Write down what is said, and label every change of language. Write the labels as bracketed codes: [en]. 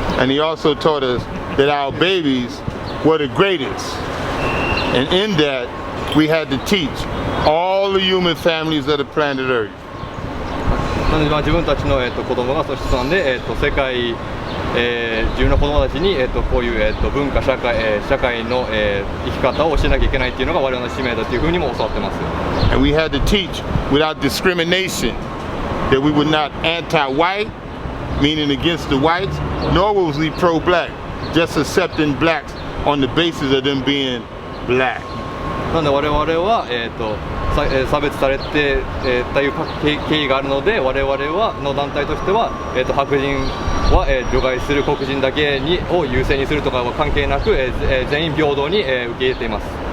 [en] And he also taught us that our babies were the greatest. And in that, we had to teach all the human families of the planet Earth. [ja] なので、自分たちの、子供がそしてなんで、世界、中の子供たちに、こういう、文化社会の、生き方を教えなきゃいけないっていうのが我々の使命だというふうにも教わってます。 [en] And we had to teach without discrimination that we were not anti-white, meaning against the whites, nor was we pro-black, just accepting blacks on the basis of them being black. [ja] なので我々は、差別されてという経緯があるので、我々の団体としては、白人は、除外する黒人だけを優先にするとかは関係なく、全員平等に、受け入れています。